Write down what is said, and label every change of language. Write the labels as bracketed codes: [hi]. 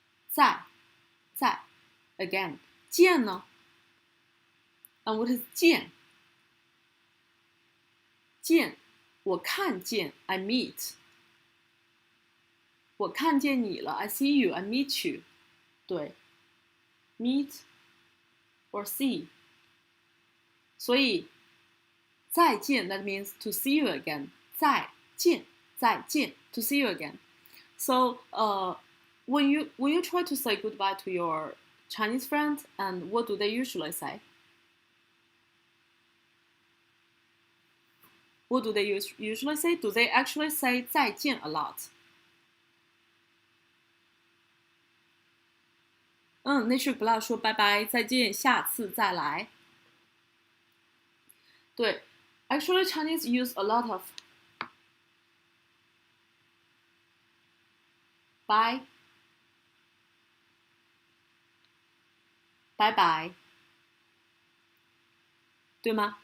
[en] 在 again 见呢 ？And what is 见？ [zh] 见，我看见 [en] I meet。 [zh] 我看见你了 [en] I see you I meet you。对 ，meet or see。 [zh] 所以再见 [en] that means to see you again。再见 to see you again。 So when you try to say goodbye to your Chinese friends, and what do they usually say? What do they usually say? Do they actually say 再见 a lot? [zh] Nature Blood 说拜拜，再见，下次再来。 [en] 对 ，actually Chinese use a lot of bye, 拜拜，对吗？